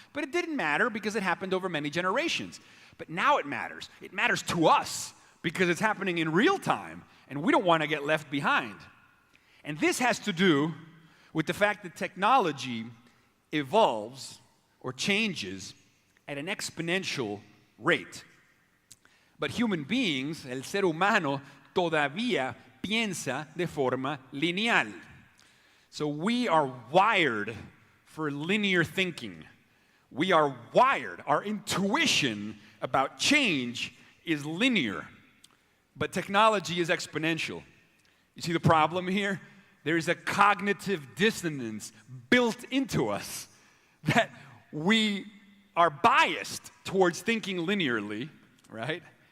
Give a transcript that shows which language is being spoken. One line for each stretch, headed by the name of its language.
English: But it didn't matter because it happened over many generations. But now it matters. It matters to us because it's happening in real time. And we don't want to get left behind. And this has to do with the fact that technology evolves or changes at an exponential rate. But human beings,
Spanish: el ser humano, todavía piensa de forma lineal.
English: So we are wired for linear thinking. We are wired, our intuition about change is linear, but technology is exponential. You see the problem here? There is a cognitive dissonance built into us that we are biased towards thinking linearly, right?